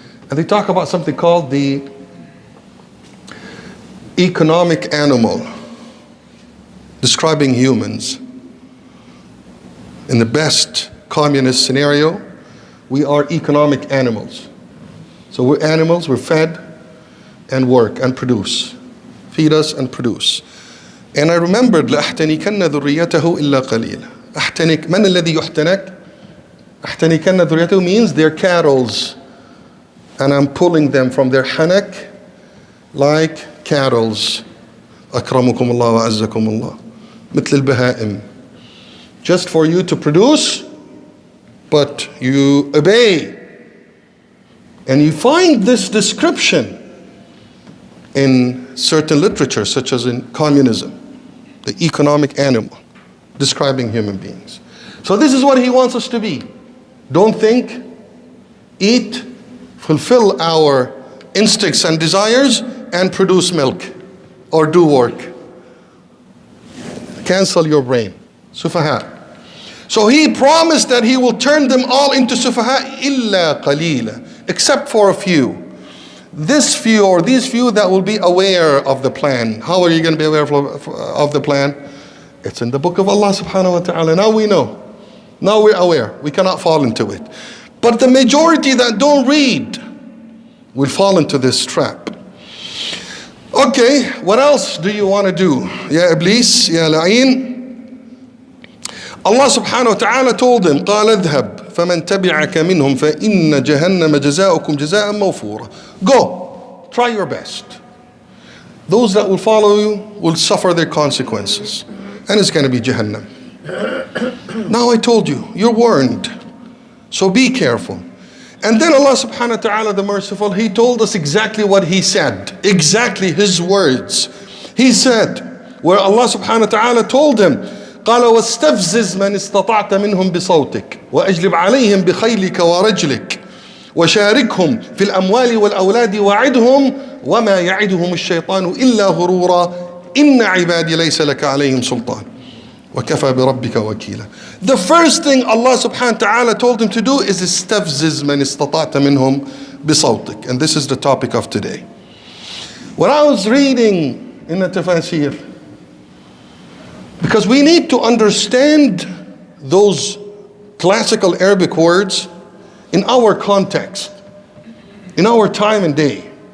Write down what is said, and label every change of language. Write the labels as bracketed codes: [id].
[en] And they talk about something called the economic animal, describing humans. In the best communist scenario, we are economic animals. So we're animals, we're fed and work and produce. Feed us and produce. And I remembered [ar] لَأَحْتَنِكَنَّ ذُرِّيَّتَهُ إِلَّا قَلِيلًا. أحتنك من الذي يحتنك؟ أحتنكن ذريته [en] means they're cattle, and I'm pulling them from their hanak like cattle. [ar] أكرمكم الله وأعزكم الله مثل البهائم. [en] Just for you to produce, but you obey. And you find this description in certain literature, such as in communism, the economic animal, describing human beings. So this is what he wants us to be. Don't think, eat, fulfill our instincts and desires, and produce milk or do work. Cancel your brain. Sufaha. So he promised that he will turn them all into sufaha [ar] illa qalila, [en] except for a few. This few or these few that will be aware of the plan. How are you going to be aware of the plan? It's in the book of Allah subhanahu wa ta'ala. Now we know. Now we're aware. We cannot fall into it. But the majority that don't read will fall into this trap. Okay, what else do you want to do? [ar] Ya Iblis, Ya La'in. [en] Allah subhanahu wa ta'ala told him, [ar] قال اذهب فمن تبعك منهم فإن جهنم جزاؤكم جزاء موفورا. [en] Go, try your best. Those that will follow you will suffer their consequences. And it's going to be Jahannam. Now I told you, you're warned. So be careful. And then Allah subhanahu wa ta'ala, the merciful, He told us exactly what He said. Exactly His words. He said, where Allah subhanahu wa ta'ala told him, [ar] قال واستفزز من استطعت منهم بصوتك وأجلب عليهم بخيلك ورجلك وشاركهم في الأموال والأولاد وعدهم وما يعدهم الشيطان إلا غرورا إن عبادي ليس لك عليهم سلطان وكفى بربك وكيلا. [en] The first thing Allah subhanahu wa ta'ala told him to do is [ar] استفزز من استطعت منهم بصوتك. [en] And this is the topic of today. When I was reading in the tafsir, because we need to understand those classical Arabic words in our context, in our time and day.